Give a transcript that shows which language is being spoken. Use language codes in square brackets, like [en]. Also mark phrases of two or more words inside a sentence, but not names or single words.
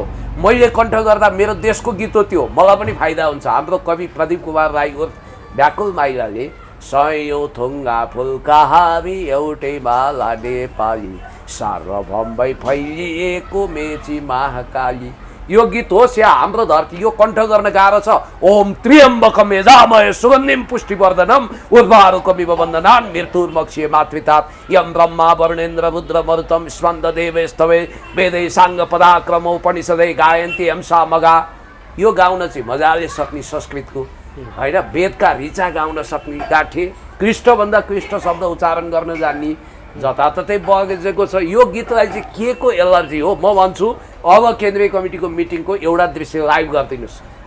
[ne] मैले कण्ठ गर्दा मेरो देशको गीत हो त्यो, मलाई पनि फाइदा हुन्छ। हाम्रो कवि प्रदीप कुमार राई उर्फ व्याकुल माइलाले सयौँ थुङ्गा फुलका हामी एउटै माला नेपाली सार्वभौम भई फैलिएको मेची महाकाली, यो गीत होस् या हाम्रो धरती, यो कण्ठ गर्न गाह्रो छ। [sa] ओम त्र्यम्बकम यजामहे सुगन्धिम पुष्टिवर्धनम उर्वारुकमिव बन्धनान् मृत्युर्मक्षीय मातृतात यं ब्रह्मा वरुणेन्द्र रुद्र मरुतम स्मन्द देवस्तवे वेदै साङ्ग पदाक्रम उपनिषदै गायन्ति हंसा मगा। [ne] यो गाउन चाहिँ मजाले सक्ने संस्कृतको होइन, वेदका ऋचा गाउन सक्ने, गाठे कृष्णभन्दा कृष्ण शब्द उच्चारण गर्न जान्ने, जताततै बगेको छ। यो गीतलाई चाहिँ के को एलर्जी हो? म भन्छु अब केन्द्रीय कमिटीको मिटिङको एउटा दृश्य लाइभ गरिदिनुहोस्।